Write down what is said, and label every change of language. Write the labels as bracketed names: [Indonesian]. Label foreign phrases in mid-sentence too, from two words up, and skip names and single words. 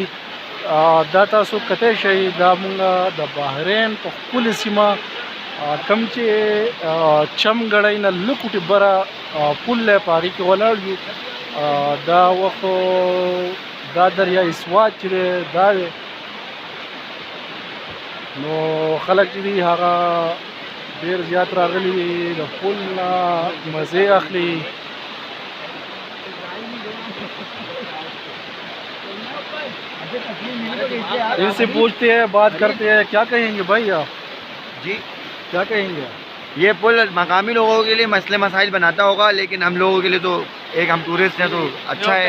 [Pashto] دا تاسو کتی شئ دا مونږ د بحرین په ښکلې سیمه کم چې چمګړۍ نه لږ وټې بره پل دی په هغې کې ولاړ یو. دا وخت دا دریای سوات چې دی دا دی نو خلک چې دي هغه ډېر زیات راغلي دي د پل نه مزې اخلي. [Urdu] ان سے پوچھتے ہیں بات کرتے ہیں. کیا کہیں گے بھائی آپ؟ جی کیا کہیں گے؟ یہ پل مقامی لوگوں کے لیے مسئلے مسائل بناتا ہوگا لیکن ہم لوگوں کے لیے تو ایک ہم ٹورسٹ ہیں تو اچھا ہے.